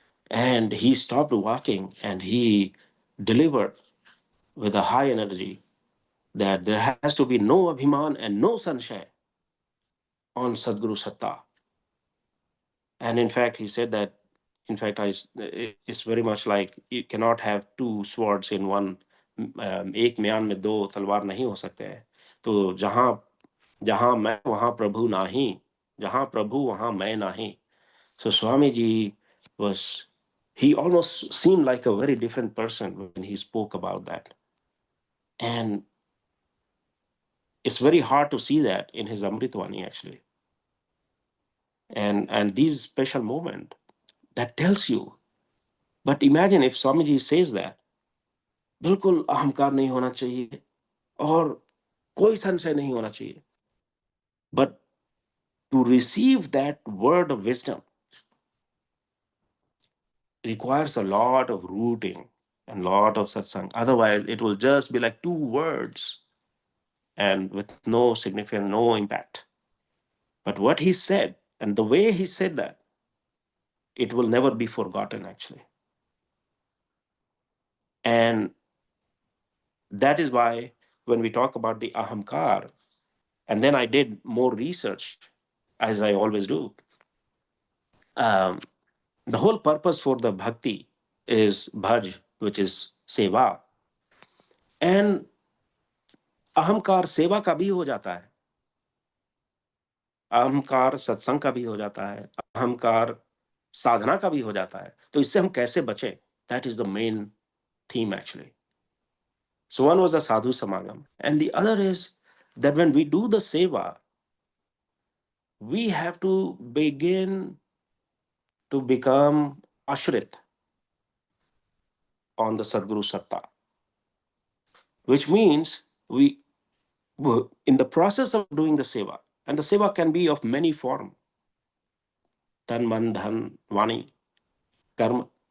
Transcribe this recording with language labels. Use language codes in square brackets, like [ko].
[en] And he stopped walking and he delivered with a high energy that there has to be no abhiman and no sanshay on Sadguru Satta. And in fact, he said that, in fact, it's very much like you cannot have two swords in one. [hi] एक म्यान में दो तलवार नहीं हो सकते हैं. तो जहां जहां मैं वहां प्रभु नाही, जहां प्रभु वहां मैं नाही. [en] So Swamiji was, he almost seemed like a very different person when he spoke about that. And it's very hard to see that in his Amritvani, actually. And these special moment that tells you. But imagine if Swamiji says that, [hi] बिल्कुल अहंकार नहीं होना चाहिए और कोई संशय नहीं होना चाहिए. [en] But to receive that word of wisdom requires a lot of rooting and lot of satsang. Otherwise, it will just be like two words and with no significance, no impact. But what he said and the way he said that, it will never be forgotten, actually. And that is why when we talk about the ahamkar, and then I did more research, as I always do, the whole purpose for the bhakti is bhaj, which is seva. [hi] And अहंकार सेवा का भी हो जाता है, अहंकार सत्संग का भी हो जाता है, अहंकार साधना का भी हो जाता है. तो इससे हम कैसे बचें? [en] That is the main theme, actually. So one was the sadhu samagam, and the other is that when we do the seva, we have to begin to become ashrit on the Sadguru Satta, which means we, in the process of doing the seva, and the seva can be of many forms, tan, man, dhan, vani, karma.